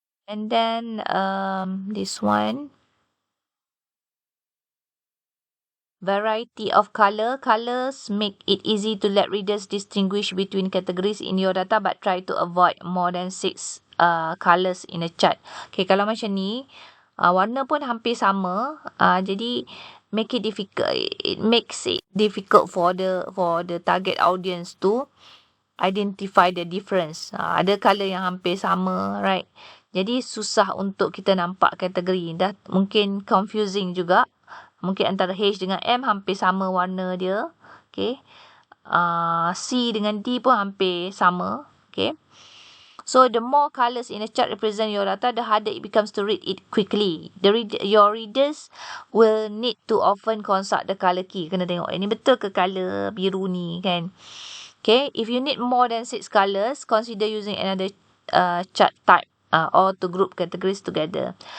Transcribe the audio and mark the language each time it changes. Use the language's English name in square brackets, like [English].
[English] And then this one, variety of colors make it easy to let readers distinguish between categories in your data, but try to avoid more than 6 colors in a chart. [Malay] Okay, kalau macam ni, warna pun hampir sama, jadi [English] it makes it difficult for the target audience to identify the difference. [Malay] Ada colour yang hampir sama, right? Jadi susah untuk kita nampak kategori. Dah mungkin confusing juga. Mungkin antara H dengan M hampir sama warna dia. Okay. C dengan D pun hampir sama. Okay. [English] So the more colours in a chart represent your data, the harder it becomes to read it quickly. Your readers will need to often consult the colour key. [Malay] Kena tengok, ini betul ke colour biru ni kan? [English] Okay, if you need more than 6 colours, consider using another chart type or to group categories together.